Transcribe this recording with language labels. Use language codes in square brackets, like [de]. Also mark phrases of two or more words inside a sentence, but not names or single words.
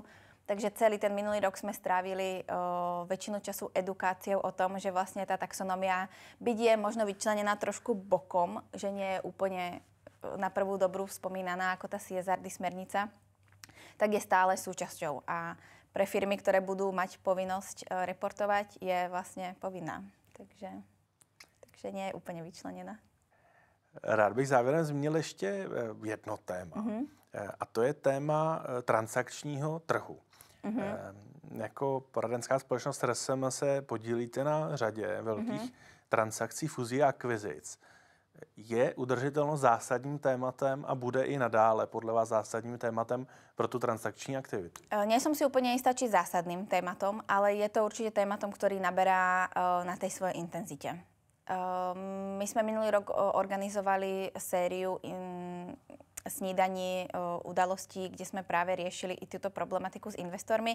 [sk] Takže celý ten minulý rok sme strávili väčšinu času edukáciou o tom, že vlastne tá taxonómia byť je možno vyčlenená trošku bokom, že nie je úplne na prvú dobrú spomínaná ako tá CSRD smernica, tak je stále súčasťou. A pre firmy, ktoré budú mať povinnosť reportovať, je vlastne povinná. Takže nie je úplne vyčlenená. [cs] Rád bych závěrem zmínil ještě jedno téma. A to je téma transakčního trhu. Jako poradenská společnost RSM se podílíte na řadě velkých transakcí, fuzí a akvizic. Je udržitelnost zásadním tématem a bude i nadále podle vás zásadním tématem pro tu transakční aktivitu? [sk] Nie som si úplne istá, či zásadným tématom, ale je to určite tématom, ktorý naberá na tej svojej intenzite. My sme minulý rok organizovali sériu snídaní, udalostí, kde sme práve riešili i túto problematiku s investormi.